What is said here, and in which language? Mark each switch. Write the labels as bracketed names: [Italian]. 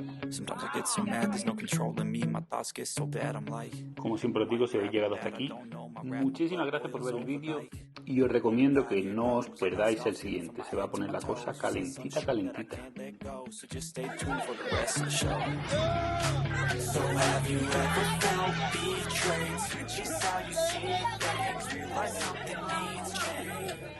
[English] Sometimes I get so mad, there's no controlling me. My thoughts get so bad, I'm like, [Spanish] Como siempre os digo, si habéis llegado hasta aquí, muchísimas gracias por ver el vídeo y os recomiendo que no os perdáis el siguiente. Se va a poner la cosa calentita, calentita. [English] let go. So just stay tuned for the rest of the show. So have you ever felt betrayed? Switches how you see things. Realize something needs change.